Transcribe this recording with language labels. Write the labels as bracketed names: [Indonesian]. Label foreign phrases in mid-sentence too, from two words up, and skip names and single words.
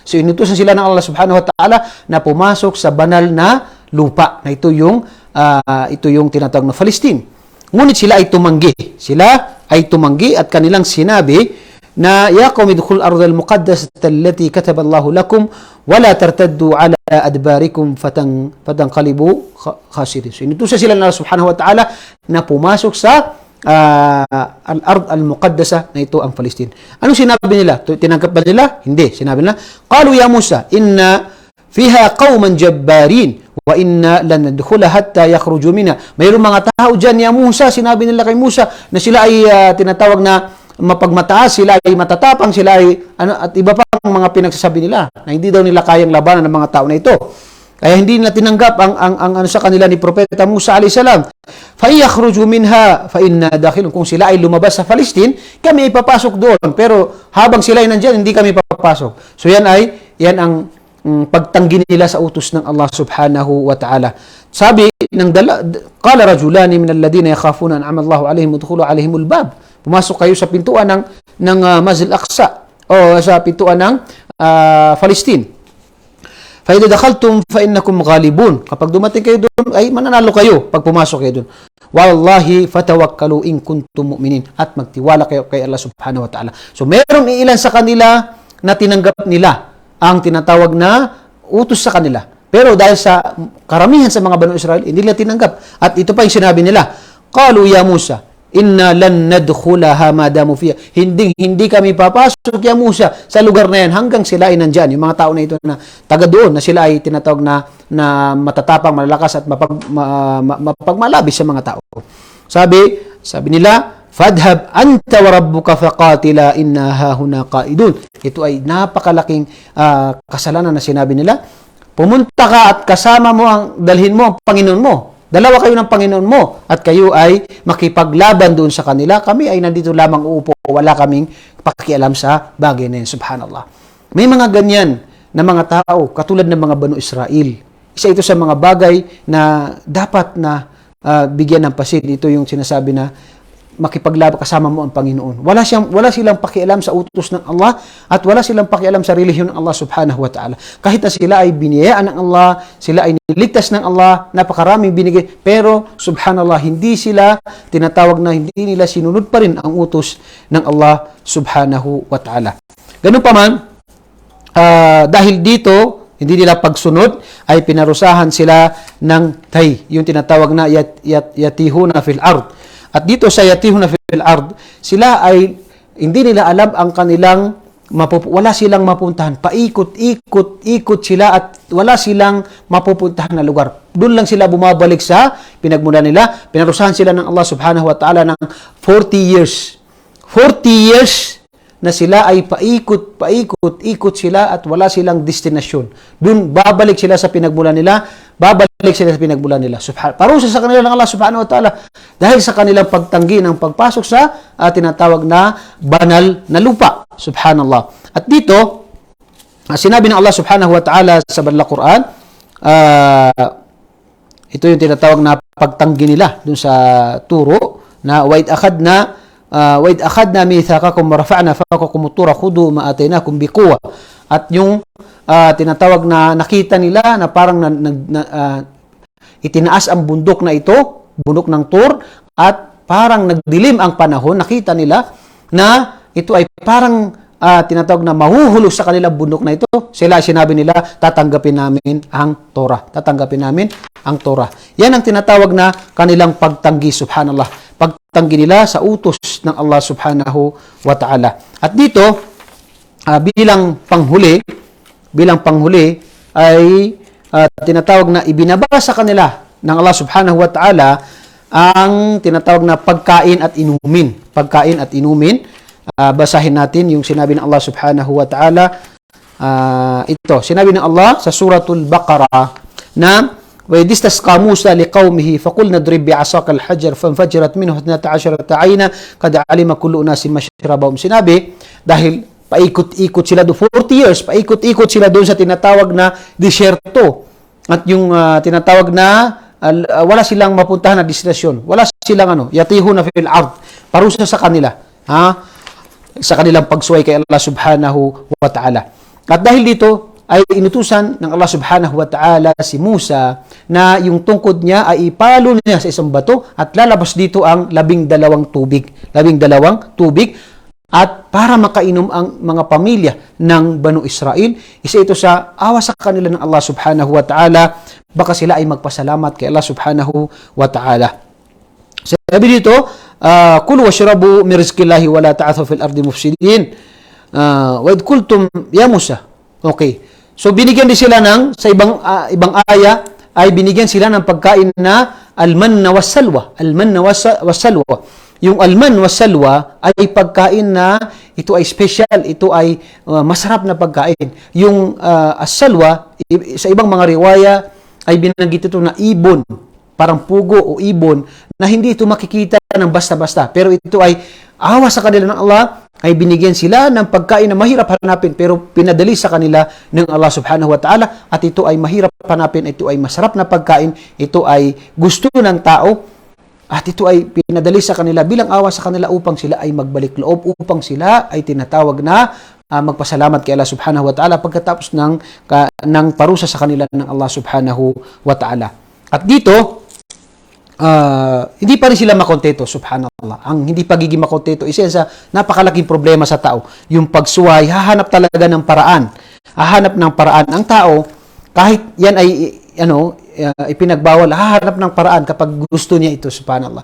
[Filipino] So inutusan sila ng Allah [Arabic] سبحانه وتعالى [Filipino] na pumasok sa banal na lupa na ito yung tinatawag na Palestine. Ngunit sila ay tumanggi. Sila ay tumanggi at kanilang sinabi na [Arabic] يا قوم ادخلوا الأرض المقدسة التي كتب الله لكم ولا ترتدوا على أدباركم فتنقلبوا خاسرين. [Filipino] So inutusan sila ng Allah [Arabic] سبحانه وتعالى [Filipino] na pumasok sa [Arabic] الأرض المقدسة [Filipino] na ito ang Palestine. Anong sinabi nila? Tinanggap ba nila? Hindi. Sinabi nila, [Arabic] قالوا يا موسى إن فيها قوما جبارين وإنا لن ندخلها حتى يخرجوا منها. [Filipino] Mayroong mga tao diyan [Arabic] يا موسى, [Filipino] sinabi nila kay Musa na sila ay tinatawag na mapagmataas, sila ay matatapang, sila ay at iba pang mga pinagsasabi nila na hindi daw nila kayang labanan ng mga tao na ito. Kaya hindi nila tinanggap ang sa kanila ni Propeta Musa [Arabic] عليه السلام. فيخرجوا منها فإنا داخلون. [Filipino] Kung sila ay lumabas sa Palestine, kami ay papasok doon. Pero habang sila ay nandiyan, hindi kami papasok. So yan ang pagtanggi nila sa utos ng Allah [Arabic] سبحانه وتعالى. [Filipino] Sabi ng [Arabic] قال رجلان من الذين يخافون أنعم الله عليهم ادخلوا عليهم الباب. [Filipino] Pumasok kayo sa pintuan ng Masjid al-Aqsa o sa pintuan ng Palestine. [Arabic] فإذا دخلتم فإنكم غالبون. [Filipino] Kapag dumating kayo doon ay mananalo kayo pag pumasok kayo doon. [Arabic] والله فتوكلوا إن كنتم مؤمنين. [Filipino] At magtiwala kayo kay Allah [Arabic] سبحانه وتعالى. [Filipino] So meron ilan sa kanila na tinanggap nila ang tinatawag na utos sa kanila. Pero dahil sa karamihan sa mga Banu Israel, hindi nila tinanggap. At ito pa yung sinabi nila, [Arabic] قالوا يا موسى إنا لن ندخلها ما داموا فيها. [Filipino] Hindi kami papasok [Arabic] يا موسى [Filipino] sa lugar na yan hanggang sila ay nandiyan. Yung mga tao na ito na taga doon na sila ay tinatawag na matatapang, malalakas at mapagmalabis sa mga tao. Sabi nila, [Arabic] فاذهب أنت وربك فقاتلا إنا هاهنا قاعدون. [Filipino] Ito ay napakalaking kasalanan na sinabi nila. Pumunta ka at kasama mo dalhin mo ang Panginoon mo. Dalawa kayo ng Panginoon mo at kayo ay makipaglaban doon sa kanila. Kami ay nandito lamang uupo. Wala kaming pakialam sa bagay na yun. Subhanallah. May mga ganyan na mga tao katulad ng mga Banu Israel. Isa ito sa mga bagay na dapat na bigyan ng pasin. Ito yung sinasabi na makipaglaban kasama mo ang Panginoon. Wala silang pakialam sa utos ng Allah at wala silang pakialam sa relihiyon ng Allah [Arabic] سبحانه وتعالى. [Filipino] Kahit na sila ay biniyayaan ng Allah, sila ay niligtas ng Allah, napakaraming binigay, pero subhanallah, hindi sila tinatawag na hindi nila sinunod pa rin ang utos ng Allah [Arabic] سبحانه وتعالى. [Filipino] Ganun pa man, dahil dito, hindi nila pagsunod, ay pinarusahan sila ng tay, yung tinatawag na [Arabic] يتيهون في الأرض. [Filipino] At dito sa [Arabic] يتيهون في الأرض, [Filipino] sila ay hindi nila alam ang kanilang wala silang mapuntahan. Paikot-ikot sila at wala silang mapupuntahan na lugar. Doon lang sila bumabalik sa pinagmula nila. Pinarusahan sila ng Allah [Arabic] سبحانه وتعالى [Filipino] ng 40 years. 40 years na sila ay paikot sila at wala silang destinasyon. Doon babalik sila sa pinagmula nila, babalik Ibalik sila sa pinagmulan nila. Parusa sa kanila ng Allah [Arabic] سبحانه وتعالى [Filipino] dahil sa kanilang pagtanggi ng pagpasok sa tinatawag na banal na lupa. Subhanallah. At dito, sinabi ng Allah [Arabic] سبحانه وتعالى [Filipino] sa banal na Quran, ito yung tinatawag na pagtanggi nila dun sa turo na [Arabic] وَإِذْ أَخَذْنَا مِيثَاقَكُمْ وَرَفَعْنَا فَوْقَكُمُ الطُّورَ خُذُوا مَا آتَيْنَاكُمْ بِقُوَّةٍ. [Filipino] At yung tinatawag na nakita nila na parang itinaas ang bundok na ito, bundok ng Tur, at parang nagdilim ang panahon, nakita nila na ito ay parang tinatawag na mahuhulog sa kanilang bundok na ito. Sinabi nila, tatanggapin namin ang Torah. Tatanggapin namin ang Torah. Yan ang tinatawag na kanilang pagtanggi, subhanallah. Pagtanggi nila sa utos ng Allah [Arabic] سبحانه وتعالى. [Filipino] At dito, bilang panghuli ay tinatawag na ibinaba sa kanila ng Allah [Arabic] سبحانه وتعالى [Filipino] ang tinatawag na pagkain at inumin. Pagkain at inumin. Basahin natin yung sinabi ng Allah [Arabic] سبحانه وتعالى. [Filipino] Ito, sinabi ng Allah sa suratul Baqarah na [Arabic] وَإِذِ اسْتَسْقَىٰ مُوسَىٰ لِقَوْمِهِ فَقُلْنَا اضْرِب بِّعَصَاكَ الْحَجَرَ فَانفَجَرَتْ مِنْهُ 12 عَيْنًا قَدْ عَلِمَ كُلُّ أُنَاسٍ مَّشْرَبَهُمْ. [Filipino] Sinabi, dahil paikot-ikot sila doon, 40 years, paikot-ikot sila doon sa tinatawag na disyerto. At yung tinatawag na wala silang mapuntahan na destinasyon. Wala silang [Arabic] يتيهون في الأرض. [Filipino] Parusa sa kanila. Sa kanilang pagsuway kay Allah [Arabic] سبحانه وتعالى. [Filipino] At dahil dito, ay inutusan ng Allah [Arabic] سبحانه وتعالى [Filipino] si Musa na yung tungkod niya ay ipalo niya sa isang bato at lalabas dito ang 12 tubig. 12 tubig. At para makainom ang mga pamilya ng Banu Israel, isa ito sa awa sa kanila ng Allah [Arabic] سبحانه وتعالى, [Filipino] baka sila ay magpasalamat kay Allah [Arabic] سبحانه وتعالى. [Filipino] Sabi dito, [Arabic] كلوا واشربوا من رزق الله ولا تعثوا في الأرض مفسدين. وإذ قلتم يا موسى. [Filipino] Okay. So binigyan din sila sa ibang aya ay binigyan sila ng pagkain na [Arabic] المن والسلوى. المن والسلوى. [Filipino] Yung [Arabic] المن والسلوى [Filipino] ay pagkain na ito ay special, ito ay masarap na pagkain. Yung as-salwa sa ibang mga riwaya ay binanggit ito na ibon, parang pugo o ibon na hindi ito makikita ng basta-basta. Pero ito ay awa sa kanila ng Allah, ay binigyan sila ng pagkain na mahirap hanapin pero pinadali sa kanila ng Allah [Arabic] سبحانه وتعالى [Filipino] at ito ay mahirap hanapin, ito ay masarap na pagkain, ito ay gusto ng tao at ito ay pinadali sa kanila bilang awa sa kanila upang sila ay magbalik loob, upang sila ay tinatawag na magpasalamat kay Allah [Arabic] سبحانه وتعالى [Filipino] pagkatapos ng parusa sa kanila ng Allah subhanahu wa ta'ala. At dito, hindi pa rin sila makontento, subhanallah. Ang hindi pagiging makontento, isa sa napakalaking problema sa tao. Yung pagsuway, hahanap talaga ng paraan. Hahanap ng paraan. Ang tao, kahit yan ay ipinagbawal, hahanap ng paraan kapag gusto niya ito, subhanallah.